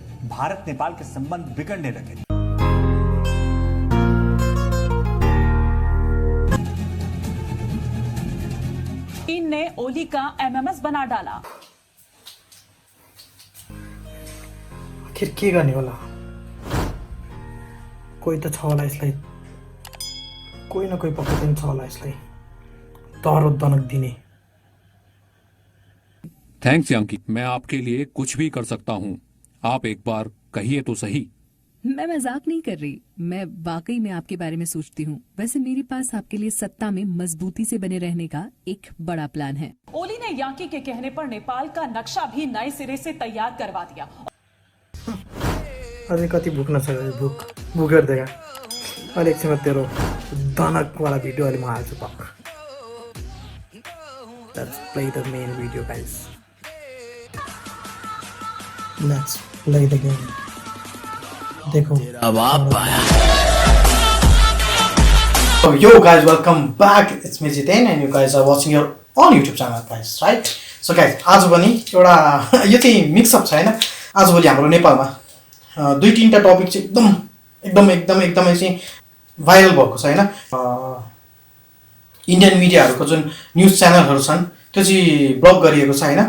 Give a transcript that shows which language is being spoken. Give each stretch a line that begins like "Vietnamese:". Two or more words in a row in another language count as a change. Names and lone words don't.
Hindi: भारत नेपाल के संबंध बिगड़ने लगे। चीन ने ओली का एमएमएस बना डाला।
Nepali: आखिर के गर्ने होला? कोही त छ होला यसलाई, कोही न कोही पक्कै पनि छ होला यसलाई तहरो दनक दिने।
Hindi: थैंक्स यांकी, मैं आपके लिए कुछ भी कर सकता हूँ। आप एक बार कहिए तो सही। मैं मजाक नहीं कर रही, मैं वाकई में आपके बारे में सोचती हूँ। वैसे मेरे पास आपके लिए सत्ता में मजबूती से बने रहने का एक बड़ा प्लान है। ओली ने यांकी के कहने पर नेपाल का नक्शा भी नए सिरे से तैयार करवा दिया।
Nepali: अझै कति भुक्न छ? भुक गर्दैगा अहिले एकछिनमा तेरो दनकवाला भिडियो अहिले म हाल्छु पक्का।
English: Let's play the main video, guys. Let's play the game. देखो Yo guys, welcome back. It's me Jiten and you guys are watching your own YouTube channel, guys, right? So guys,
Nepali: आज पनि एउटा यो चाहिँ मिक्सअप छ हैन। आजभोलि हाम्रो नेपालमा दुई तीनटा टपिक चाहिँ एकदमै चाहिँ भाइरल भएको छ हैन। इन्डियन मिडियाहरुको जुन
English: news channels
Nepali: छन् त्यो चाहिँ ब्लक गरिएको छ हैन।